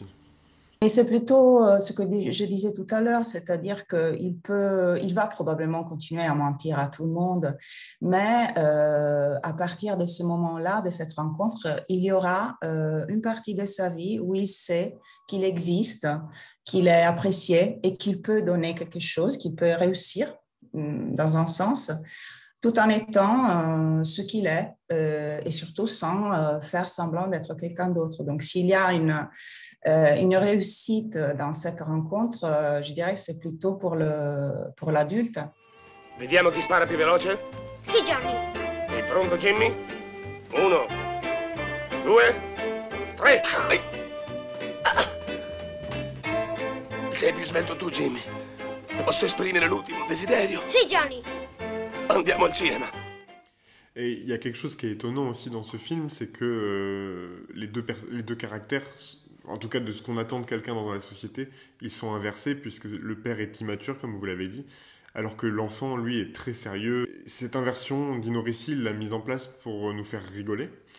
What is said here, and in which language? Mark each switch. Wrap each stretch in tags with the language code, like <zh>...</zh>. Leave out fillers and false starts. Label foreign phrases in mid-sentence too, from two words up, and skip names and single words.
<fr>Et c'est plutôt ce que je disais tout à l'heure, c'est-à-dire qu'il va probablement continuer à mentir à tout le monde, mais à partir de ce moment-là, de cette rencontre, il y aura une partie de sa vie où il sait qu'il existe, qu'il est apprécié et qu'il peut donner quelque chose, qu'il peut réussir dans un sens, tout en étant ce qu'il est et surtout sans faire semblant d'être quelqu'un d'autre. Donc, s'il y a une réussite dans cette rencontre, je dirais que c'est plutôt pour l'adulte.</fr> <it>Vediamo chi spara più veloce? Sì, Johnny. Sei pronto, Jimmy? 1, 2, 3. Sei più svelto tu, Jimmy. Posso esprimere l'ultimo desiderio? Sì, Johnny. Andiamo al cinema.</it> <fr>Et il y a quelque chose qui est étonnant aussi dans ce film, c'est que les deux caractères, en tout cas de ce qu'on attend de quelqu'un dans la société, ils sont inversés puisque le père est immature, comme vous l'avez dit, alors que l'enfant, lui, est très sérieux. Cette inversion, Dino Risi l'a mise en place pour nous faire rigoler.</fr>